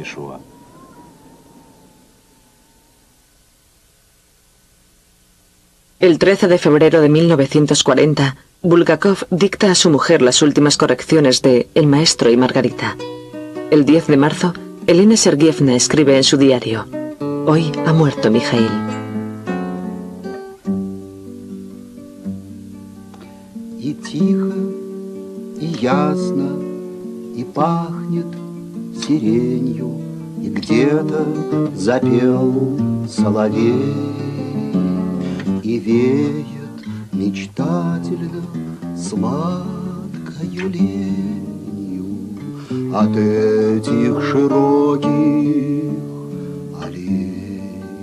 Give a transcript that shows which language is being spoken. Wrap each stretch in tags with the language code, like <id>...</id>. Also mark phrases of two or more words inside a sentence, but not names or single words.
<es>El 13 de febrero de 1940, Bulgakov dicta a su mujer las últimas correcciones de El maestro y Margarita. El 10 de marzo, Elena Sergievna escribe en su diario: Hoy ha muerto Mijail.</es> <ru>И тихо, и ясно, и пахнет сиренью, и где-то запел соловей, и веет мечтательно сладкою ленью от этих широких аллей.</ru>